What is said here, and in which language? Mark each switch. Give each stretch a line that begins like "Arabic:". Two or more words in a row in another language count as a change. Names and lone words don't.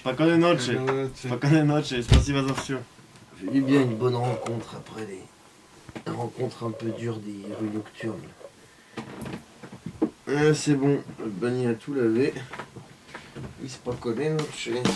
Russian: Спокойной ночи. Спокойной ночи, спасибо за все.
French: J'ai eu bien une bonne rencontre après les rencontres un peu dures des rues nocturnes. C'est bon, le Bani a tout lavé. Il spokojnej noci.